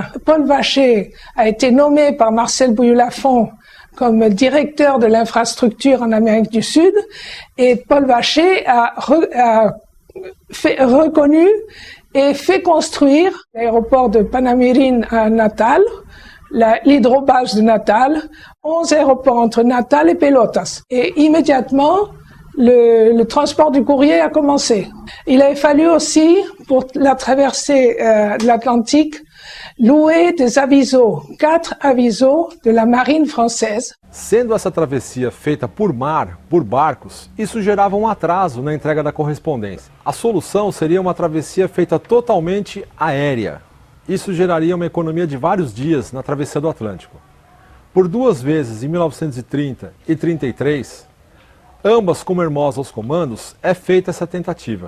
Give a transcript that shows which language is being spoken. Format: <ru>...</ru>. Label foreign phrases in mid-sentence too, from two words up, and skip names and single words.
<fr>Paul Vacher a été nommé par Marcel Bouilloux-Lafont comme directeur de l'infrastructure en Amérique du Sud, et Paul Vacher a reconnu et fait construire l'aéroport de Panamyrine à Natal, l'hydrobase de Natal, 11 aéroports entre Natal et Pelotas. Et immédiatement, le transport du courrier a commencé. Il avait fallu aussi, pour la traversée de l'Atlantique, louer des avisos, 4 avisos de la marine française.</fr> <pt>Sendo essa travessia feita por mar, por barcos, isso gerava um atraso na entrega da correspondência. A solução seria uma travessia feita totalmente aérea. Isso geraria uma economia de vários dias na travessia do Atlântico. Por 2 vezes, em 1930 e 33, ambas com Hermosa aos comandos, é feita essa tentativa.</pt>